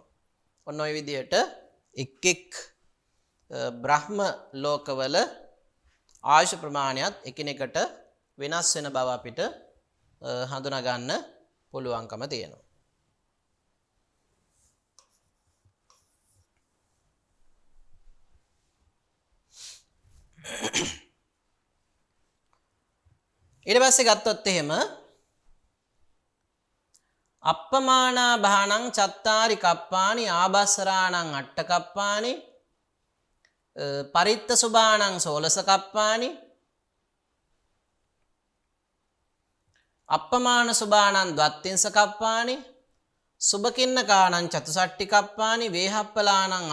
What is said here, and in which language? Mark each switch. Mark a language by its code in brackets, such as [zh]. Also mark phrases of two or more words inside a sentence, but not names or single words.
[si] ඔන්න ඔය විදිහට එක් එක් බ්‍රහ්ම ලෝකවල ආයුෂ ප්‍රමාණයත් එකිනෙකට වෙනස් වෙන බව අපිට හඳුනා ගන්න පුළුවන්කම තියෙනවා. ඊට පස්සේ ගත්තොත් එහෙම [pi] අප්පමානා භාණං චත්තාරි කප්පානි ආබස්සරාණං අට්ඨ කප්පානි පරිත්ත සුභාණං සෝලස කප්පානි අප්පමාන සුභාණං ද්වත්තිංස කප්පානි සුභකින්නකාණං චතුසට්ටි කප්පානි වේහප්පලාණං